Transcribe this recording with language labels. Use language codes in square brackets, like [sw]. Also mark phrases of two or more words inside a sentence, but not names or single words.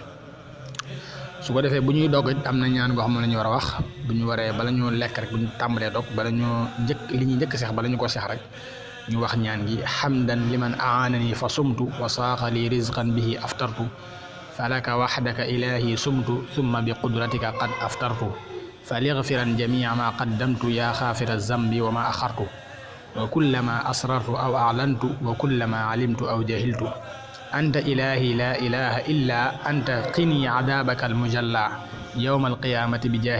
[wo] su ko defee bu ñuy dog am na ñaan goo xam ne la ñu war a wax bu ñu waree bala ñoo lekk rek, bu ñu tàmbalee dog bala ñoo li ñuy njëkk seex bala ñu ko seex rek ñu wax ñaan gi: [ar] حمدا لمن أعانني فصمت وساق لي رزقا به أفطرت فلك وحدك إلهي صمت ثم بقدرتك قد أفطرت فليغفرن جميع ما قدمت يا غافر الذنب وما أخرت وكلما أسررت أو أعلنت وكلما علمت أو جهلت أنت إلهي لا إله إلا أنت قني عذابك المجلى يوم القيامة بجاه